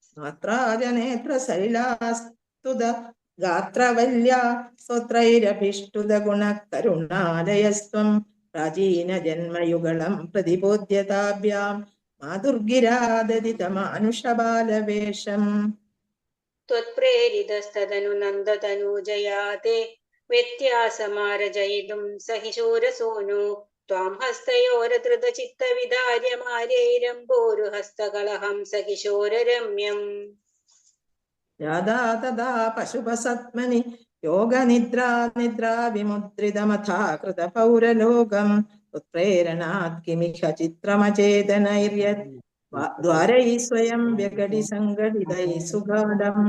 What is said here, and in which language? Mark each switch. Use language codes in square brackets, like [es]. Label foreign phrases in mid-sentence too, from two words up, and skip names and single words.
[sa] മാത്രാജനേത്ര സലിലാസ്തനോജ്വല സ്തുത ഗാത്രവല്യ സ്വത്രൈരഭിഷ്ടുത ഗുണകരുണാലയസ്ത്വം പ്രാചീന ജന്മയുഗളം പ്രതിബോധ്യതാഭ്യാം മാതുർഗിരാദതിതമാനുഷബാലവേഷം त्वत्प्रेरितस्तदनु नन्दतनूजया ते व्यत्यासमार्जयितुं सहि शूरसूनु त्वां हस्तयोरधृतचित्तविदार्यमार्यैरम्बोरुहस्तकलहं सकिशोररम्यम् यादा तदा पशुपसत्मनि योगनिद्रा विमुद्रितमथा कृतपौरलोकं उत्प्रेरणात् किमिह चित्रमचेतनैर्यत् द्वारैः स्वयं व्यकटि सङ्घटितैः सुगाढम्